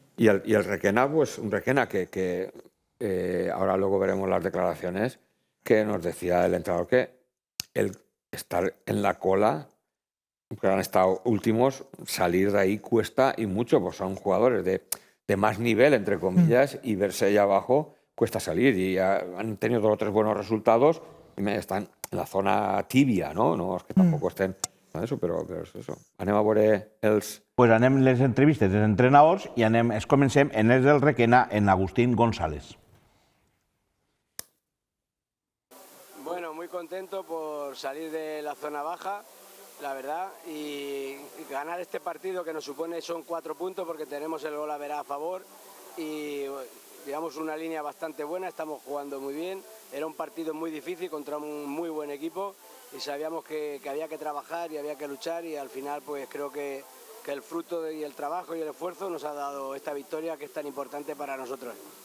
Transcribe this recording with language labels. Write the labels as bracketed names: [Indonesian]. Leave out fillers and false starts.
[Spanish] Y el Requena, pues un Requena que ahora luego veremos las declaraciones, que nos decía el entrenador que el estar en la cola, que han estado últimos, salir de ahí cuesta y mucho, pues son jugadores de más nivel, entre comillas, y verse ahí abajo cuesta salir. Y han tenido 2 o 3 buenos resultados y están en la zona tibia, ¿no? No es que tampoco estén en eso, [Catalan] però és això. Anem a veure els... Pues anem les entrevistes dels entrenadors i comencem en els del Requena, en Agustín González. [Spanish] Contento por salir de la zona baja, la verdad, y ganar este partido que nos supone son 4 puntos porque tenemos el gol a verá a favor y digamos una línea bastante buena, estamos jugando muy bien, era un partido muy difícil contra un muy buen equipo y sabíamos que había que trabajar y había que luchar y al final pues creo que el fruto y el trabajo y el esfuerzo nos ha dado esta victoria que es tan importante para nosotros.